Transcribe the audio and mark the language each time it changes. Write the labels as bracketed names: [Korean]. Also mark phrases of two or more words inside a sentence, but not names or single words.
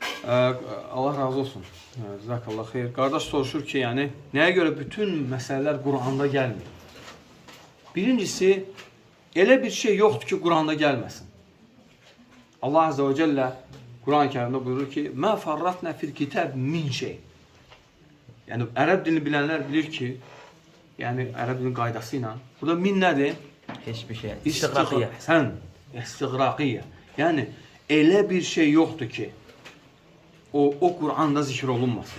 [Azerbaijani] Allah razı olsun. [Arabic] جزاك الله خير. [Azerbaijani] Qardaş soruşur ki, yəni nəyə görə bütün məsələlər Quranda gəlmir? Birincisi, elə bir şey yoxdur ki, Quranda gəlməsin. [Turkish] Allah Azze ve Celle Kur'an-ı Kerim'de buyurur ki [Arabic] مَا فَرَّتْنَا فِي الْكِتَابِ مِنْ [Turkish] şey. [Azerbaijani] Yani Ərəb dilini bilənlər bilir ki, yəni Ərəb dilinin qaydasıyla burada min nədir? Hiçbir şey. İstiqraqiyyə. Sən, istiqraqiyyə. Yəni elə bir şey yoxdur ki, o Kur'an'da zikr olunmasın.